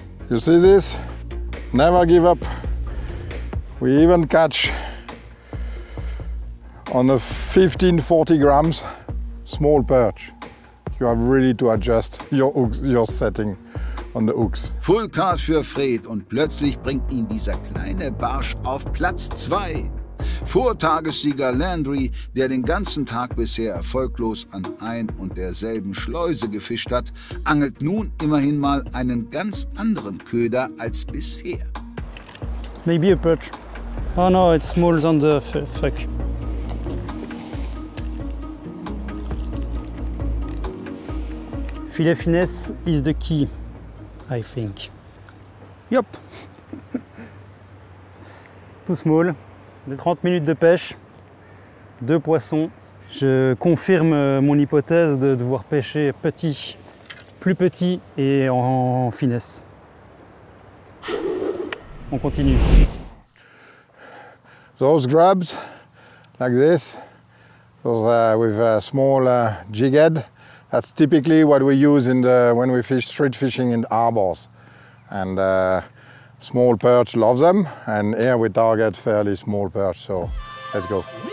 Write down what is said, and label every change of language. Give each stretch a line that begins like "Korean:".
English: You see this? Never give up. We even catch on the 15-40 grams small perch. You have really to adjust your setting on the hooks.
German: Full Card für Fred und plötzlich bringt ihn dieser kleine Barsch auf Platz 2. Vortagessieger Landry, der den ganzen Tag bisher erfolglos an ein und derselben Schleuse gefischt hat, angelt nun immerhin mal einen ganz anderen Köder als bisher.
English: It's maybe a perch. Oh no, it's smaller than the fuck. Filet finesse is the key, I think. Yep.
French: Tout small. 30 minutes de pêche, 2 poissons Je confirme mon hypothèse de devoir pêcher petit, plus petit et en finesse. On continue.
English: Those grubs, like this, those with a small jig head, that's typically what we use when we fish street fishing in harbors. And small perch love them, and here we target fairly small perch, so let's go.